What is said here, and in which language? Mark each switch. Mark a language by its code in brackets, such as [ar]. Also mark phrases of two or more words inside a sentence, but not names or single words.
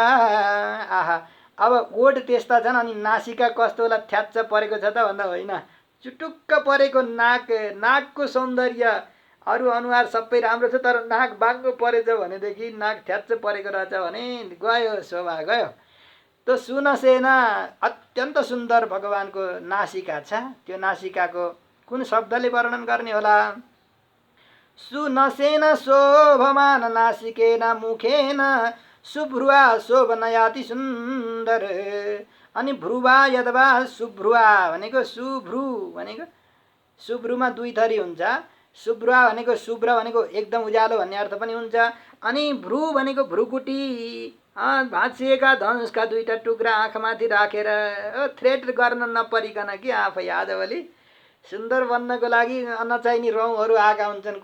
[ne] आहा अब ओठ त्यस्ता छन् अनि नासिका कस्तो होला, थ्याच्च परेको छ त भन्दा होइन, चुटुक्क परेको नाक, नाकको सौन्दर्य, अरू अनुहार सबै राम्रो छ तर नाक बाङ्गो परेछ भनेदेखि, नाक थ्याच्च परेको रहेछ भने गयो शोभा गयो। त्यो सुनसेना अत्यन्त सुन्दर भगवानको नासिका छ। त्यो नासिकाको कुन शब्दले वर्णन गर्ने होला? [sa] सुनसेन शोभमान नासिकेन मुखेन सुभ्रुवा शोभनयाति सुन्दर। [ne] अनि भ्रुवा यदवा सुभ्रुवा भनेको सुभ्रु भनेको सुभ्रुमा दुई थरी हुन्छ। शुभ्रुवा भनेको शुभ्र भनेको एकदम उज्यालो भन्ने अर्थ पनि हुन्छ। अनि भ्रु भनेको भ्रुकुटी, भाँचिएका धनुषका दुईटा टुक्रा आँखामाथि राखेर थ्रेड गर्न नपरिकन कि आफै आजभोलि सुन्दर बन्नको लागि नचाहिने रौँहरू आएका हुन्छन्।